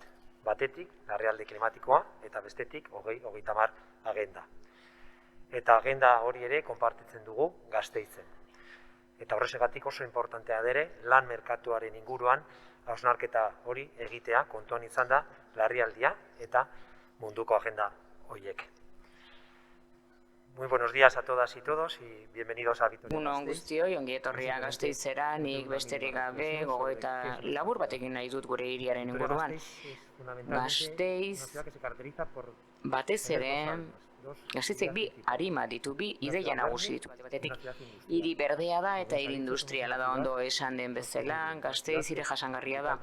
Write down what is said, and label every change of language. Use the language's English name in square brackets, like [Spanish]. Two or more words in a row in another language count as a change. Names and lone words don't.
[Basque] Batetik, larrialdi klimatikoa, eta bestetik, 2030 agenda. Eta agenda hori ere konpartitzen dugu Gasteizen. Eta horregatik oso importantea dere, lan merkatuaren inguruan hausnarketa hori egitea kontuan izan da larrialdia eta munduko agenda horiek. [Spanish] Muy buenos días a todas y todos y bienvenidos a Vitoria. [Basque] Uno guztioi, ongi etorria Gasteizera, nik besterik gabe gogoeta labur batekin nahi dut gure hiriaren inguruan. Gasteiz, batez ere, Gasteizek bi arima ditu, bi ideia nagusi ditu batetik. Hiri berdea da eta hiri industriala da, ondo esan den bezala, Gasteiz hiri jasangarria da.